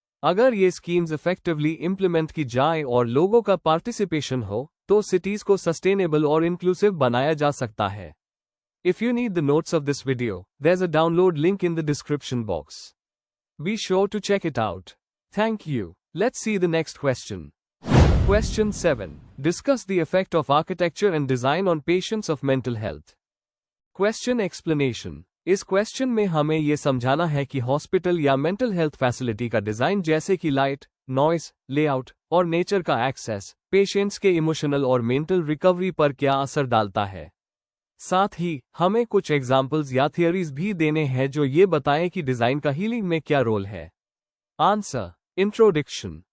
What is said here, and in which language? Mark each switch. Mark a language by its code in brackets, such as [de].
[hi] अगर ये schemes effectively implement की जाए और लोगों का पार्टिसिपेशन हो तो सिटीज को सस्टेनेबल और इंक्लूसिव बनाया जा सकता है। [en] If you need the notes of this video, there is a download link in the description box. Be sure to check it out. Thank you. Let's see the next question. Question 7. Discuss the effect of architecture and design on patients of mental health. Question explanation. [hi] इस question में हमें यह समझाना है कि hospital या mental health facility का design जैसे कि लाइट, नॉइस, लेआउट और नेचर का एक्सेस पेशेंट्स के इमोशनल और मेंटल रिकवरी पर क्या असर डालता है। साथ ही हमें कुछ एग्जाम्पल्स या थियरीज भी देने हैं जो ये बताएं कि डिजाइन का हीलिंग में क्या रोल है। आंसर। इंट्रोडक्शन।